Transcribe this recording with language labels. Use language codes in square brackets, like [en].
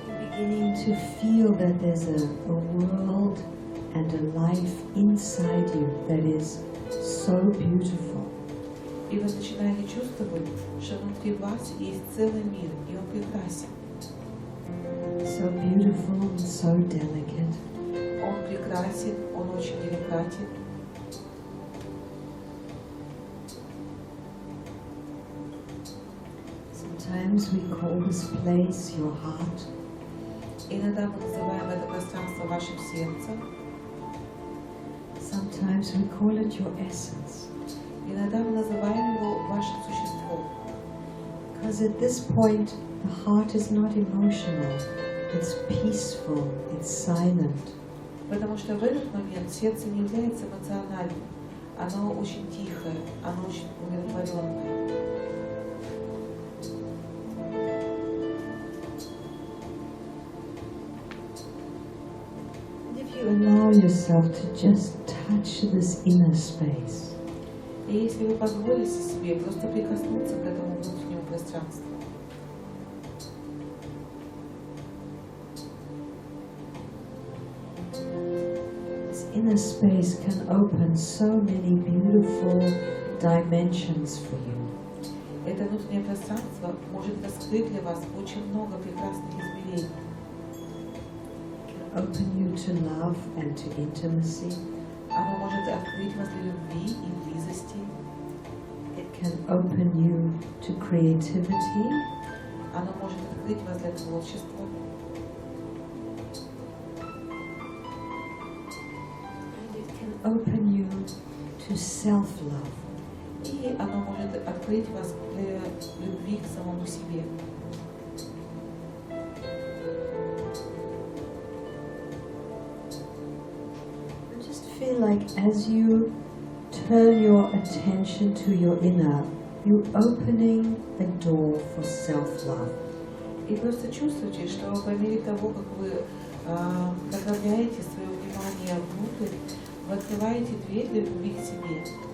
[en] Beginning to feel that there's a world and a life inside you that is so beautiful. [ru] И вы начинаете чувствовать, что внутри вас есть целый мир, и он прекрасен. [en] So beautiful and so delicate. [ru] Он прекрасен, он очень деликатен. [en] Sometimes we call this place your heart. [ru] Иногда мы называем это пространство вашим сердцем. [en] Sometimes we call it your essence. [ru] Иногда мы называем его вашим существом. [en] Because at this point, the heart is not emotional. It's peaceful. It's silent. [ru] Потому что в этот момент сердце не является эмоциональным. Оно очень тихое, оно очень умиротворенное. [en] You allow yourself to just touch this inner space. [ru] И если вы позволите себе просто прикоснуться к этому внутреннему пространству, [en] this inner space can open so many beautiful dimensions for you. [ru] это внутреннее пространство может раскрыть для вас очень много прекрасных измерений. [en] Open you to love and to intimacy. [ru] Оно может открыть вас для любви и близости. [en] It can open you to creativity. [ru] Оно может открыть вас для творчества. [en] And it can open you to self-love. [ru] И оно может открыть вас для любви к самому себе. [en] Feel like as you turn your attention to your inner, you're opening a door for self-love. [ru] И просто чувствуйте, что по мере того, как вы направляете свое внимание внутрь, вы открываете дверь для любви к себе.